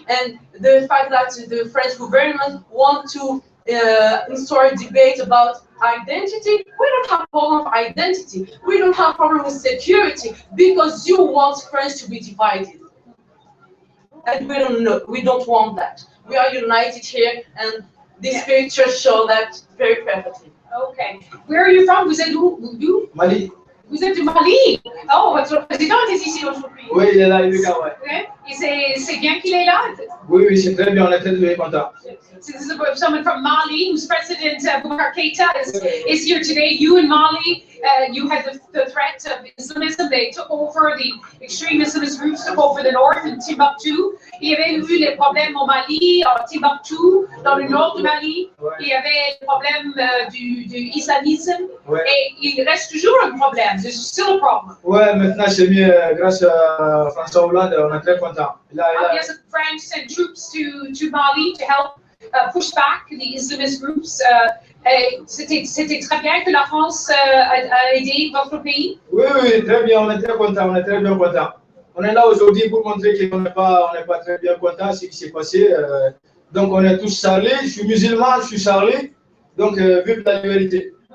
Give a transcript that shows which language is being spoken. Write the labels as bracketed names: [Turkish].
[English] And the fact that the French government want to install a debate about identity, we don't have a problem of identity. We don't have a problem with security, because you want France to be divided. And we don't want that. We are united here, and these pictures show that very perfectly. Okay. Where are you from? [French] Vous êtes d'où? Mali. Vous êtes du Mali? Oh, votre président est ici aujourd'hui. Oui, il est là, il est là, ouais. Okay. Et c'est bien qu'il est là? Oui, c'est très bien, on est très content. [English] So this is someone from Mali, whose president, Boubacar Keïta, is here today. You in Mali, you had the threat of Islamism. They took over, the extreme Islamist groups took over the north in Timbuktu. [French] Il y avait eu les problèmes au Mali, à Timbuktu, dans le nord du Mali. Il y avait le problème du islamisme. Et il reste toujours un problème. [English] There's still a problem. [French] Ouais, maintenant c'est mieux, grâce à François Hollande, on est très content. [English] Yes, France sent troops to Mali to help push back the Islamist groups. [French] C'était très bien que la France a aidé votre pays. Oui, très bien, on est très content, on est très bien content. On est là aujourd'hui pour montrer qu'on n'est pas très bien content de ce qui s'est passé. Donc on est tous charlés, je suis musulman, je suis charlé, donc vive la vérité.